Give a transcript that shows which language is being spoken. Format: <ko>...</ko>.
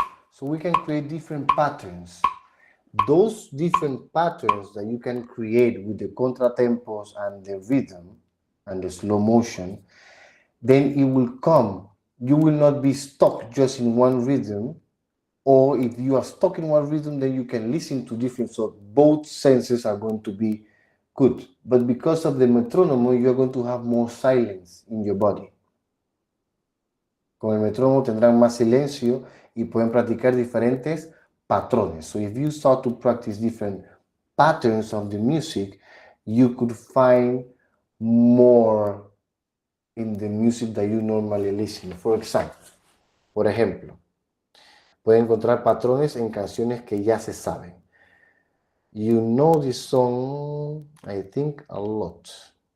<en>So we can create different patterns. Those different patterns that you can create with the contratempos and the rhythm and the slow motion, then it will come. You will not be stuck just in one rhythm, or if you are stuck in one rhythm, then you can listen to different, so both senses are going to be good. But because of the metrónomo, you're going to have more silence in your body.</en> <es>Con el metrónomo tendrán más silencio y pueden practicar diferentes patrones.</es> <en>So if you start to practice different patterns of the music, you could find more in the music that you normally listen. For example,</en> <es>por ejemplo, pueden encontrar patrones en canciones que ya se saben.</es> <en>You know this song, I think, a lot.</en>